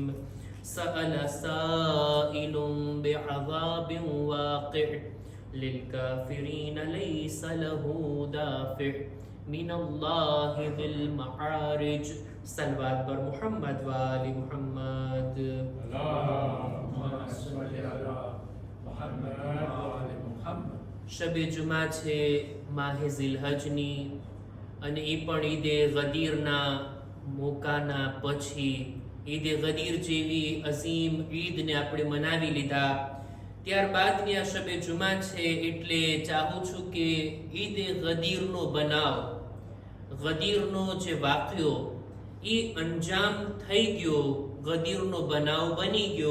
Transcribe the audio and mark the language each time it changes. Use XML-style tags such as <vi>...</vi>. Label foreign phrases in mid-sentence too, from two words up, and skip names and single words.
<ar>سأل سائل بعذاب واقع للكافرين ليس له دافع من الله ذي المعارج.</ar> <fa>صلوات بر محمد و آل محمد.</fa> <ar>اللهم صل على محمد وعلى محمد.</ar> <gu>શબે જુમા છે માહે ઝિલહજની, અને એ પણ ઈદે ગદીરના મોકાના પછી ઈદે ગદીર જેવી અઝીમ ઈદને આપણે મનાવી લીધા. ત્યારબાદની આ શબે જુમા છે, એટલે ચાહું છું કે ઈદે ગદીરનો બનાવ, ગદીરનો જે વાક્યો એ અંજામ થઈ ગયો, ગદીરનો બનાવ બની ગયો.</gu>